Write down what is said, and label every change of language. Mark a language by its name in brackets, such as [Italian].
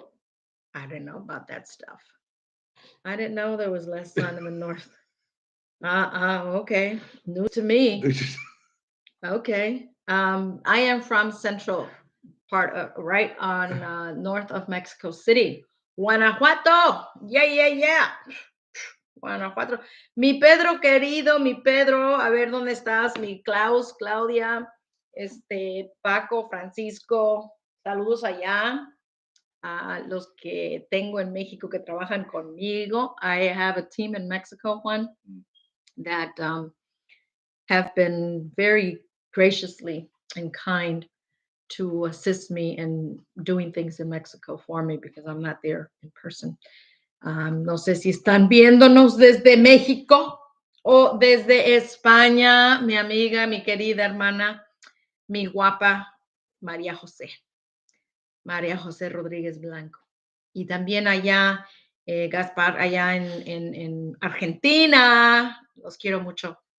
[English] Oh, I didn't know about that stuff. I didn't know there was less sun in the north. Okay. New to me. Okay. I am from central part of, right on north of Mexico City. Guanajuato. Yeah, yeah, yeah. Guanajuato. [Spanish] Mi Pedro querido, mi Pedro, a ver dónde estás, mi Klaus, Claudia, Paco, Francisco, saludos allá a los que tengo en México que trabajan conmigo. [English] I have a team in Mexico, Juan, that have been very graciously and kind to assist me in doing things in Mexico for me because I'm not there in person. [Spanish] No sé si están viéndonos desde México o desde España, mi amiga, mi querida hermana, mi guapa María José, María José Rodríguez Blanco. Y también allá, Gaspar, allá en Argentina, los quiero mucho.